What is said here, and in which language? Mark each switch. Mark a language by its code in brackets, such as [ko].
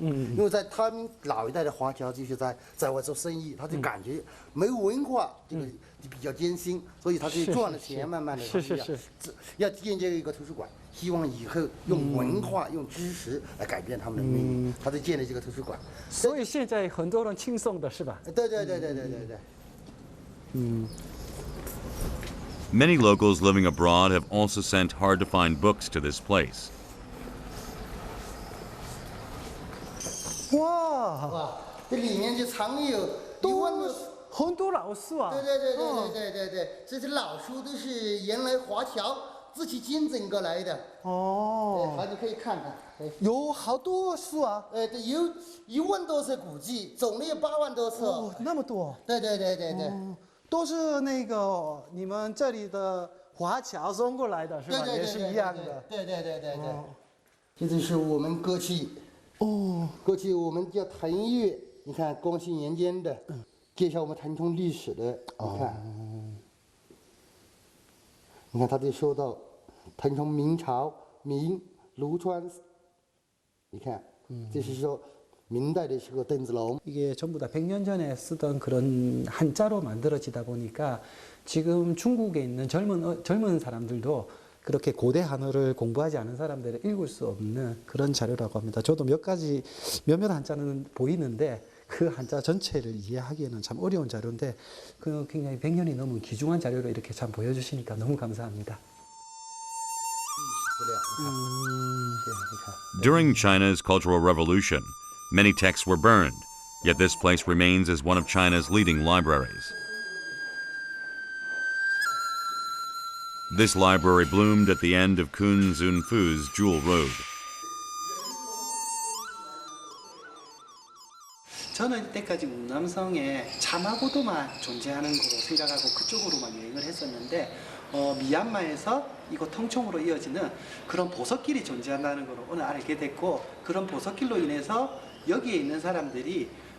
[zh] 因为在他们老一代的华侨就是在外做生意，他就感觉没有文化，这个比较艰辛，所以他就赚了钱，慢慢的要建这一个图书馆。希望以后用文化、用知识来改变他们的命运，他就建了这个图书馆。所以现在很多人庆颂的是吧？对。 [en] Many locals living abroad have also sent hard-to-find books to this place. [zh] 哇，这里面就藏有1万多。很多老书啊！对，这些老书都是原来华侨自己捐赠过来的。哦，好，你可以看看。有好多书啊！对，有1万多册古籍，总共有8万多册。哦，那么多。对。都是那个你们这里的华侨送过来的是吧？也是一样的。对。这就是我们过去。过去我们叫腾越，你看光绪年间的。介绍我们腾冲历史的，你看他就说到腾冲明朝明卢川，你看，这是说明代的时候邓子龙。 [ko] 이게 전부 다 100년 전에 쓰던 그런 한자로 만들어지다 보니까 지금 중국에 있는 젊은 사람들도 그렇게 고대 한어를 공부하지 않은 사람들은 읽을 수 없는 그런 자료라고 합니다. 저도 몇몇 한자는 보이는데. 그 한자 전체를 이해하기에는 참 어려운 자료인데 그 굉장히 100년이 넘은 귀중한 자료를 이렇게 참 보여주시니까 너무 감사합니다. [zh] 资料。你看，你看。 [en] During China's Cultural Revolution, many texts were burned, yet this place remains as one of China's leading libraries. This library bloomed at the end of Kun Zunfu's Jewel Road. [ko] 저는 이때까지 운남성에 차마고도만 존재하는 거로 생각하고 그쪽으로만 여행을 했었는데 미얀마에서 이곳 통청으로 이어지는 그런 보석길이 존재한다는 걸 오늘 알게 됐고 그런 보석길로 인해서 여기에 있는 사람들이